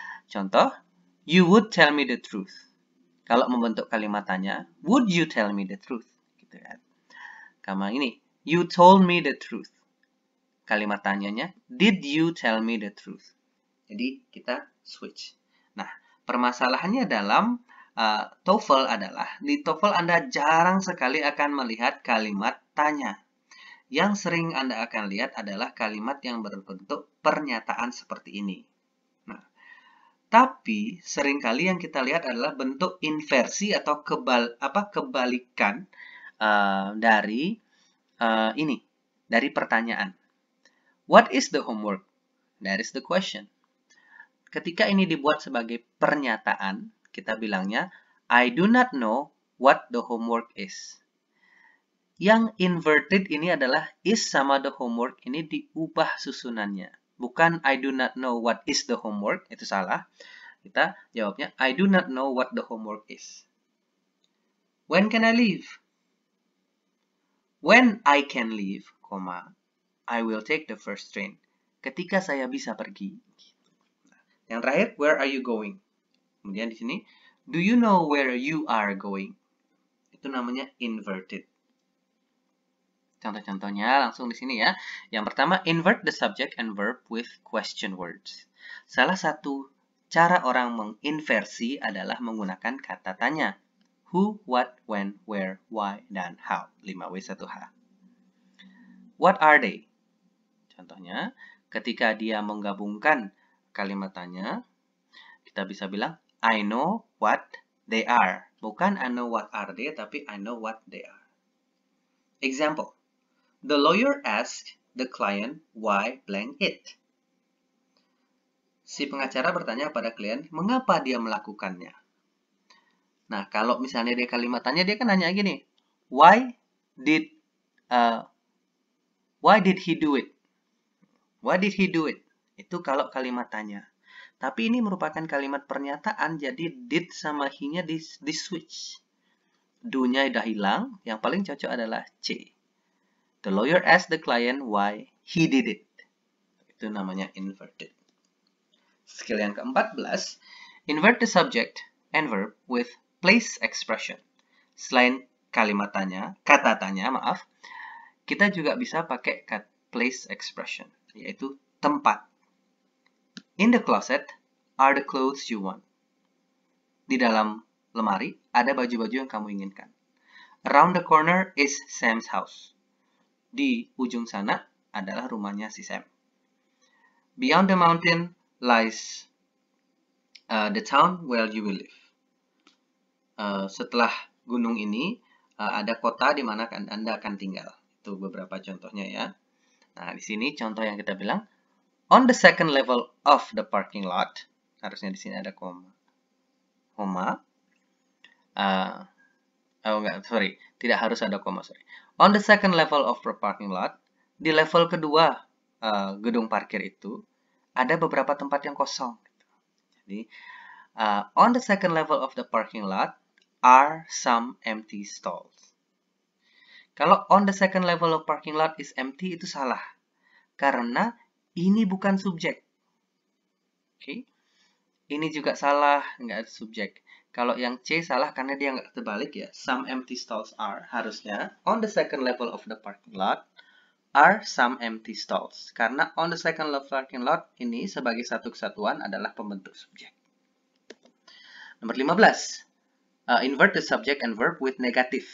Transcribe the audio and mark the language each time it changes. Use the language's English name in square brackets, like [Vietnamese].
[Indonesian] Contoh, [English] you would tell me the truth. [Indonesian] Kalau membentuk kalimat tanya, [English] would you tell me the truth? [Indonesian] Gitu kan. Sama ini, [English] you told me the truth. [Indonesian] Kalimat tanyanya, [English] did you tell me the truth? [Indonesian] Jadi kita switch. Nah, permasalahannya dalam TOEFL adalah, di TOEFL Anda jarang sekali akan melihat kalimat tanya. Yang sering Anda akan lihat adalah kalimat yang berbentuk pernyataan seperti ini. Nah, tapi seringkali yang kita lihat adalah bentuk inversi atau kebalikan dari ini, dari pertanyaan. [English] What is the homework? That is the question. [Indonesian] Ketika ini dibuat sebagai pernyataan, kita bilangnya, [English] I do not know what the homework is. [Indonesian] Yang inverted ini adalah is sama [English] the homework [Indonesian] ini diubah susunannya. Bukan [English] I do not know what is the homework, [Indonesian] itu salah. Kita jawabnya [English] I do not know what the homework is. When can I leave? When I can leave, I will take the first train. [Indonesian] Ketika saya bisa pergi. Yang terakhir, [English] where are you going? [Indonesian] Kemudian di sini, [English] do you know where you are going? [Indonesian] Itu namanya [English] inverted. [Indonesian] Contoh-contohnya langsung di sini ya. Yang pertama, [English] invert the subject and verb with question words. [Indonesian] Salah satu cara orang menginversi adalah menggunakan kata tanya. [English] Who, what, when, where, why, dan how. 5W1H. What are they? [Indonesian] Contohnya, ketika dia menggabungkan kalimat tanya, kita bisa bilang, [English] I know what they are. [Indonesian] Bukan [English] I know what are they, [Indonesian] tapi [English] I know what they are. Example. The lawyer asked the client why blank it. [Indonesian] Si pengacara bertanya pada klien, mengapa dia melakukannya? Nah, kalau misalnya dia kalimatannya, dia kan nanya gini, [English] why did he do it? Why did he do it? [Indonesian] Itu kalau kalimat tanya. Tapi ini merupakan kalimat pernyataan, jadi did sama he-nya di switch. Do-nya udah hilang, yang paling cocok adalah C. [English] The lawyer asked the client why he did it. [Indonesian] Itu namanya [English] inverted. [Indonesian] Skill yang ke-14, [English] invert the subject and verb with place expression. [Indonesian] Selain kalimat tanya, kata tanya, maaf, kita juga bisa pakai place expression, yaitu tempat. [English] In the closet are the clothes you want. [Indonesian] Di dalam lemari ada baju-baju yang kamu inginkan. [English] Around the corner is Sam's house. [Indonesian] Di ujung sana adalah rumahnya si Sam. [English] Beyond the mountain lies the town where you will live. [Indonesian] Setelah gunung ini, ada kota di mana Anda akan tinggal. Itu beberapa contohnya ya. Nah, di sini contoh yang kita bilang, [English] on the second level of the parking lot, [Indonesian] harusnya di sini ada koma. Tidak harus ada koma, sorry. [English] On the second level of the parking lot, [Indonesian] di level kedua gedung parkir itu, ada beberapa tempat yang kosong. [English] Jadi, on the second level of the parking lot are some empty stalls. [Indonesian] Kalau [English] on the second level of parking lot is empty, [Indonesian] itu salah. Karena ini bukan subjek. Oke. Ini juga salah, nggak ada subjek. Kalau yang C salah karena dia nggak terbalik ya. [English] Some empty stalls are. [Indonesian] Harusnya [English] on the second level of the parking lot are some empty stalls. [Indonesian] Karena [English] on the second level parking lot [Indonesian] ini sebagai satu kesatuan adalah pembentuk subjek. Nomor 15. [English] Invert the subject and verb with negative.